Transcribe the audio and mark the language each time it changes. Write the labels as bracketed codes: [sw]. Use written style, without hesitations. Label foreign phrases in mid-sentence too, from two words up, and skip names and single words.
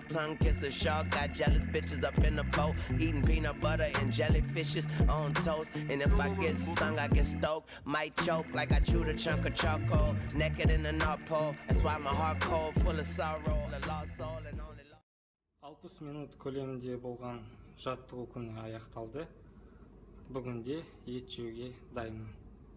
[en] Tongue kiss a shark, got jealous bitches up in the boat, eating peanut butter and jellyfishes on toast. And if I get stung, I get stoked, might choke like I chewed a chunk of charcoal. Naked in the North Pole, that's why my heart cold, full of sorrow. A lost soul and only [kk] 60 минут көлемінде болған жаттығу күні аяқталды. Бүгінде ет жеуге дайынмын.